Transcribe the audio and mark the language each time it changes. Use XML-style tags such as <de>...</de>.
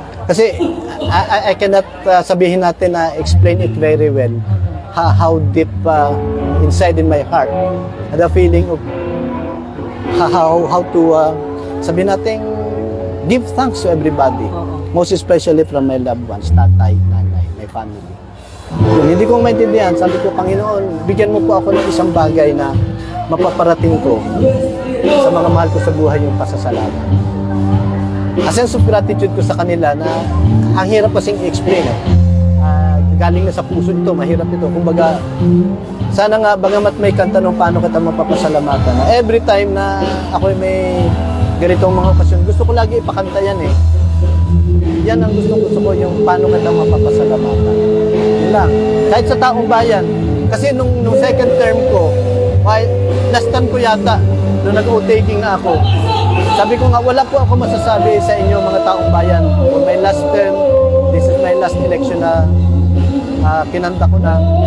<en>Kasi I cannot</en> <tl>sabihin natin</tl> <en>na explain it very well how deep inside in my heart the feeling of how to sabihin natin give thanks to everybody, most especially from my loved ones,</en> <tl>tatay, nanay,</tl> <en>my family.</en> <tl>Hindi ko maintindihan, sabi ko, Panginoon, bigyan mo po ako ng isang bagay na mapaparating ko sa mga mahal ko sa buhay, yung pasasalamat.</tl> <en>A sense of gratitude</en> <tl>ko sa kanila na ang hirap kasing i-explain. Galing na sa puso ito, mahirap ito. Kumbaga, sana nga, bagamat may kanta nung paano kita mapapasalamatan.</tl> <en>Every time</en> <tl>na ako may ganitong mga okasyon, gusto ko lagi ipakanta yan eh. Yan ang gusto ko, yung paano kita mapapasalamatan. Yun lang. Kahit sa taong bayan. Kasi nung second term ko, last time ko yata, nung nag-o-taking na ako, sabi ko nga, wala po ako masasabi sa inyo mga taong bayan.</tl> <en>For my last term, this is my last election</en> <tl>na kinanta ko na.</tl>